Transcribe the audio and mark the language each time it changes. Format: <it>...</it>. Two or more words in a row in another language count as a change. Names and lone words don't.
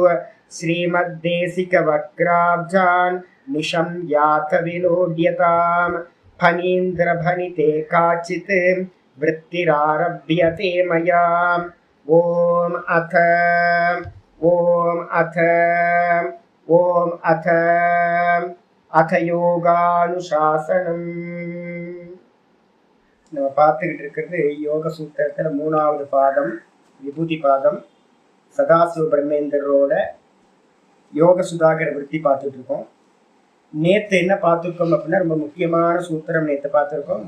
<sa>श्रीमद्देशिकवक्राब्जान् निशं यात विलोड्यताम् फणीन्द्रभनिते काचित् वृत्तिरारभ्यते मया। ओम अथ யோகானுசாசனம்.</sa> <ta>நம்ம பார்த்துக்கிட்டு இருக்கிறது யோக சூத்திரத்தில் 3வது பாதம் விபூதி பாதம். சதாசிவ பிரம்மேந்திரோட யோக சுதாகர விருத்தி பார்த்துட்டு இருக்கோம். நேற்று என்ன பார்த்துருக்கோம் அப்படின்னா ரொம்ப முக்கியமான சூத்திரம் நேற்று பார்த்துருக்கோம்.</ta>